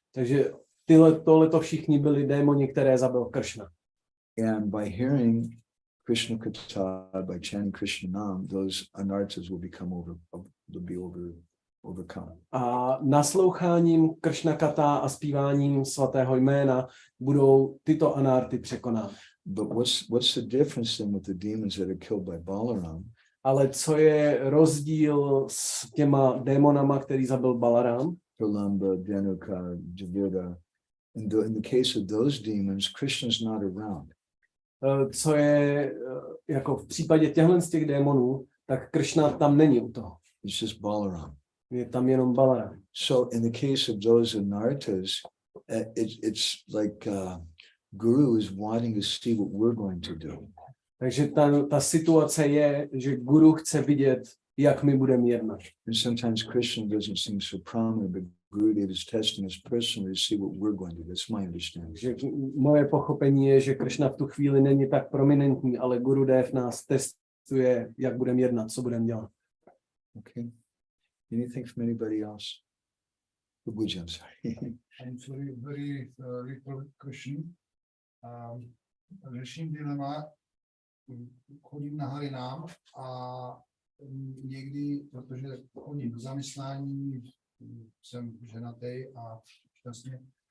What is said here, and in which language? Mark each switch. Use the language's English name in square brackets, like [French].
[Czech] Takže tohleto všichni byli démoni, které zabil Kršna. [English] And by hearing Krishna Katha, by chanting Krishna Nam, those anartas will be overcome. [Czech] A nasloucháním Kršna Katha a zpíváním svatého jména budou tyto anarty překonány. [English] But what's the difference then with the demons that are killed by Balaram? [Czech] Ale co je rozdíl s těma démonama, který zabil Balaram? [English] Pralamba, Dhanuka, Javirda. In the case of those demons, Krishna's not around. [Czech] Co je jako v případě těchto z těch démonů, tak Kršna tam není u toho. [English] It's just Balaram. [Czech] Je tam jenom Balaram. [English] So in the case of those anartas, it's like Guru is wanting to see what we're going to do. [Czech] Takže ta situace je, že Guru chce vidět, jak my budeme jednat. [English] And sometimes Krishna doesn't seem so prominent, but Gurudev is testing us personally to see what we're going to do. That's my understanding. [Czech] Že moje pochopení je, že Kršna v tu chvíli není tak prominentní, ale Gurudev nás testuje, jak budeme jednat, co budeme dělat. [English] Okay. Anything from anybody else? Prabhuji, I'm sorry. I'm sorry, very little question. [Czech] Řeším dilema, chodím na Harinám a někdy, protože chodím k zaměstnání, jsem ženatý a šťastně.